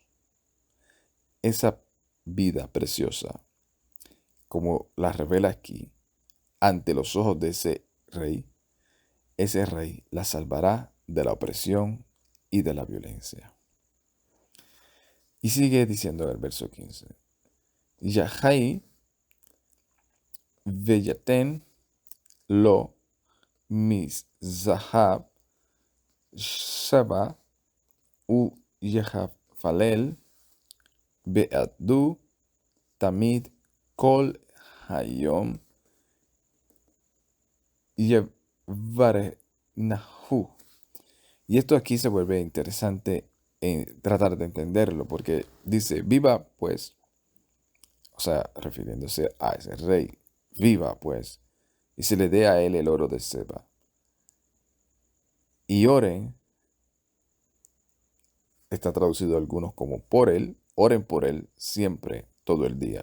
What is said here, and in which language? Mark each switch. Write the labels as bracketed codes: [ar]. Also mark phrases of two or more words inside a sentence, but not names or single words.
[es] Esa vida preciosa, como la revela aquí, ante los ojos de ese rey la salvará de la opresión y de la violencia. Y sigue diciendo el verso 15. [he] ויחי ויתן לו מזהב שבא ויתפלל בעדו תמיד כל היום יברכנהו. [es] Y esto aquí se vuelve interesante en tratar de entenderlo, porque dice, viva pues, o sea, refiriéndose a ese rey, viva pues, y se le dé a él el oro de Seba. Y oren, está traducido algunos como por él, oren por él siempre, todo el día.